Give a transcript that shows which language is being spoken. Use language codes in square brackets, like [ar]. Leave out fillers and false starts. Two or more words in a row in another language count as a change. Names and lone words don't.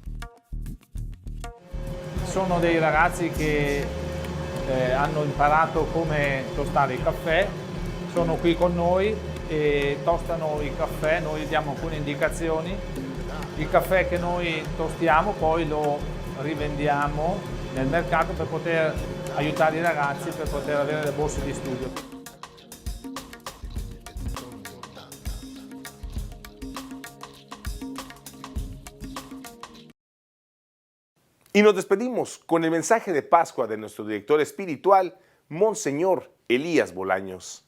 [it] Sono dei ragazzi che hanno imparato come tostare il caffè, sono qui con noi e tostano il caffè, noi diamo alcune indicazioni. Il caffè che noi tostiamo poi lo rivendiamo nel mercato per poter aiutare i ragazzi, per poter avere le borse di studio. [es] Y nos despedimos con el mensaje de Pascua de nuestro director espiritual, Monseñor Elías Bolaños.